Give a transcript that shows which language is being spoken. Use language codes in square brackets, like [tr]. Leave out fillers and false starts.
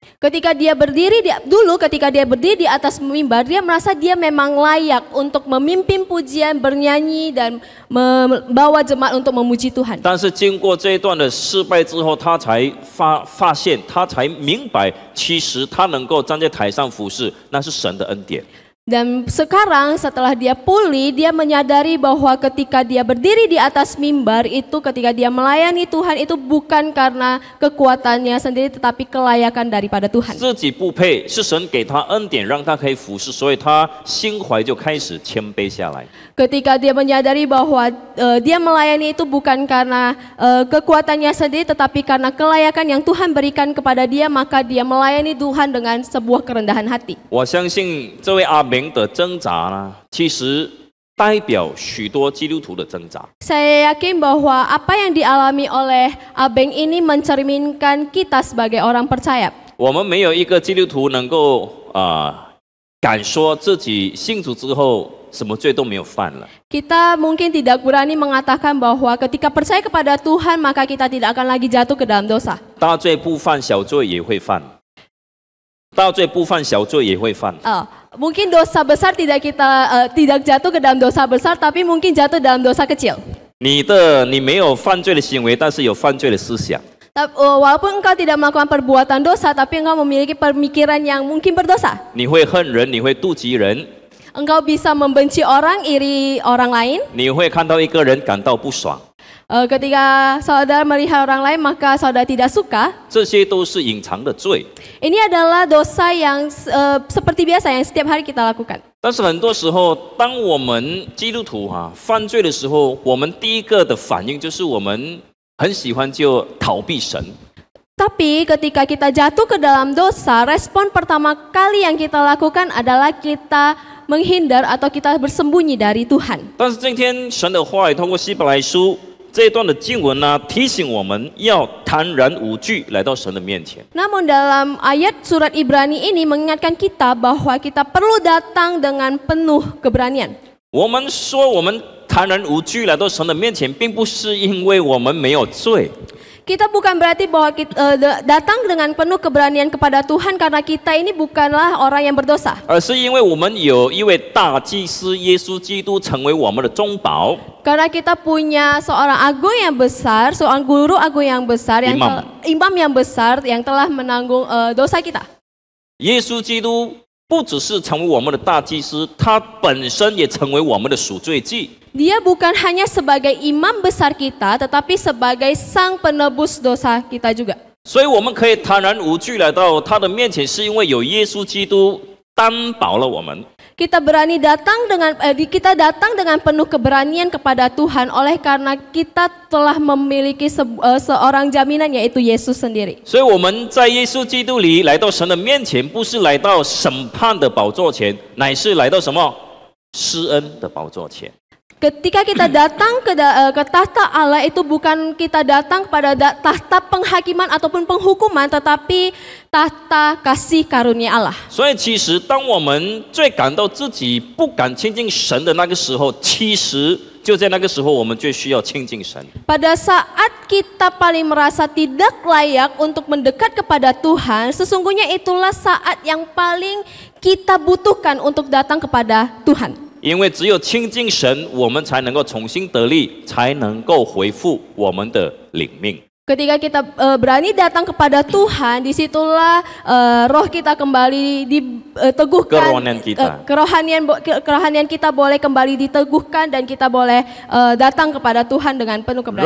[id] Ketika dia berdiri di atas mimbar, dia merasa dia memang layak untuk memimpin pujian, bernyanyi dan membawa jemaat untuk memuji Tuhan. [zh] 但是经过这一段的失败之后，他才发现，他才明白，其实他能够站在台上服侍，那是神的恩典。 [id] Dan sekarang setelah dia pulih, dia menyadari bahwa ketika dia berdiri di atas mimbar itu, ketika dia melayani Tuhan itu bukan karena kekuatannya sendiri, tetapi kelayakan daripada Tuhan. [zh] 自己不配，是神给他恩典，让他可以服侍，所以他心怀就开始谦卑下来。 [id] Ketika dia menyadari bahwa dia melayani itu bukan karena kekuatannya sendiri, tetapi karena kelayakan yang Tuhan berikan kepada dia, maka dia melayani Tuhan dengan sebuah kerendahan hati. [zh] 我相信这位阿明的挣扎呢，其实代表许多基督徒的挣扎。 [id] Saya yakin bahwa apa yang dialami oleh Abeng ini mencerminkan kita sebagai orang percaya. [zh] 我们没有一个基督徒能够敢说自己信主之后什么罪都没有犯了。 [id] Kita mungkin tidak berani mengatakan bahwa ketika percaya kepada Tuhan maka kita tidak akan lagi jatuh ke dalam dosa. [zh] 大罪不犯，小罪也会犯；大罪不犯，小罪也会犯。 [id] Mungkin dosa besar tidak jatuh ke dalam dosa besar, tapi mungkin jatuh dalam dosa kecil. [zh] 你没有犯罪的行为，但是有犯罪的思想。 [id] Walaupun engkau tidak melakukan perbuatan dosa, tapi engkau memiliki pemikiran yang mungkin berdosa. [zh] 你会恨人，你会妒忌人， [id] Engkau bisa membenci orang, iri orang lain. [zh] 你会看到一个人感到不爽， [id] Ketika saudara melihat orang lain maka saudara tidak suka, [zh] 这些都是隐藏的罪。 [id] ini adalah dosa yang seperti biasa yang setiap hari kita lakukan. [zh] 但是很多时候，当我们基督徒犯罪的时候，我们第一个的反应就是我们很喜欢就逃避神。 [id] Tapi ketika kita jatuh ke dalam dosa, respon pertama kali yang kita lakukan adalah kita menghindar atau kita bersembunyi dari Tuhan. [zh] 但是今天神的话语通过希伯来书这一段的经文呢，提醒我们要坦然无惧来到神的面前。 [id] Namun dalam ayat surat Ibrani ini mengingatkan kita bahwa kita perlu datang dengan penuh keberanian. [zh] 我们说我们坦然无惧来到神的面前，并不是因为我们没有罪。 [id] Kita bukan berarti bahwa kita datang dengan penuh keberanian kepada Tuhan karena kita ini bukanlah orang yang berdosa. [zh] 而是因为我们有一位大祭司耶稣基督成为我们的中保。 [id] Karena kita punya seorang agung yang besar, seorang guru agung yang besar, yang imam yang besar yang telah menanggung dosa kita. [zh] 耶稣基督不只是成为我们的大祭司，他本身也成为我们的赎罪祭。 [id] Dia bukan hanya sebagai imam besar kita, tetapi sebagai sang penebus dosa kita juga. [zh] 所以我们可以坦然无惧来到他的面前，是因为有耶稣基督担保了我们。 [id] Kita berani datang dengan penuh keberanian kepada Tuhan oleh karena kita telah memiliki seorang jaminan yaitu Yesus sendiri. [zh] 所以我们在耶稣基督里来到神的面前，不是来到审判的宝座前，乃是来到什么？施恩的宝座前。 [id] Ketika kita datang ke tahta Allah itu bukan kita datang kepada tahta penghakiman ataupun penghukuman, tetapi tahta kasih karunia Allah. [zh] 所以其实当我们最感到自己不敢亲近神的那个时候，其实就在那个时候我们最需要亲近神。 [id] Pada saat kita paling merasa tidak layak untuk mendekat kepada Tuhan, sesungguhnya itulah saat yang paling kita butuhkan untuk datang kepada Tuhan. [zh] 因为只有亲近神，我们才能够重新得力，才能够恢复我们的领命。 [id] Ketika kita berani datang kepada Tuhan, disitulah roh kita kembali diteguhkan, kerohanian kita boleh kembali diteguhkan dan kita boleh datang kepada Tuhan dengan penuh keberanian.